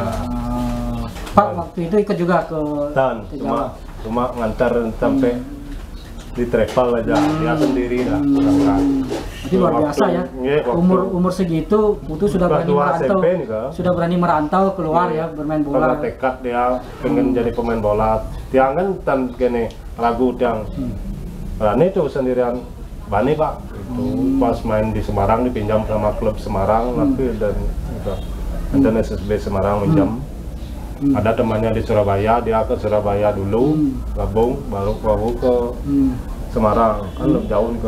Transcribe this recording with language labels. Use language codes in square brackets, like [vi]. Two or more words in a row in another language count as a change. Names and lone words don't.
[id] Pak waktu itu ikut juga ke Jawa. Cuma ngantar sampai di travel aja dia sendiri lah. Jadi luar biasa ya. Umur segitu Putu sudah berani merantau. Sudah berani merantau keluar ya bermain bola. Karena tekad dia pengen jadi pemain bola. [ban] Tiang kan tan kene ragu tiang. [id] Berani tuh sendirian. Bani Pak. Itu pas main di Semarang dipinjam sama klub Semarang dan SSB Semarang minjam. Ada temannya di Surabaya, dia ke Surabaya dulu, gabung, baru ke Semarang, kan lebih jauh nih.